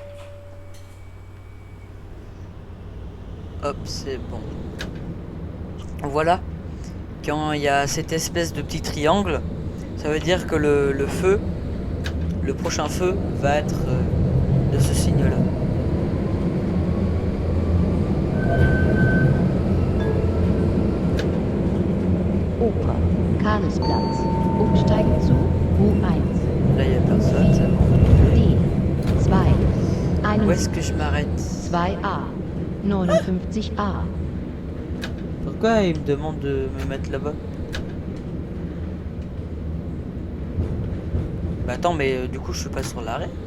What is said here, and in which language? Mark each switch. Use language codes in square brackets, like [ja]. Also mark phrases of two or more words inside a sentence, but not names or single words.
[fr] Hop, c'est bon. Voilà. Quand il y a cette espèce de petit triangle, ça veut dire que le feu, le prochain feu, va être de ce signe-là. [de] Oper, Karlsplatz. Umsteigen zu U1. [fr] Là, il n'y a personne, c'est bon. D2. Où est-ce que je m'arrête? 2A. 59A. Pourquoi il me demande de me mettre là-bas? Bah attends, mais du coup, je suis pas sur l'arrêt.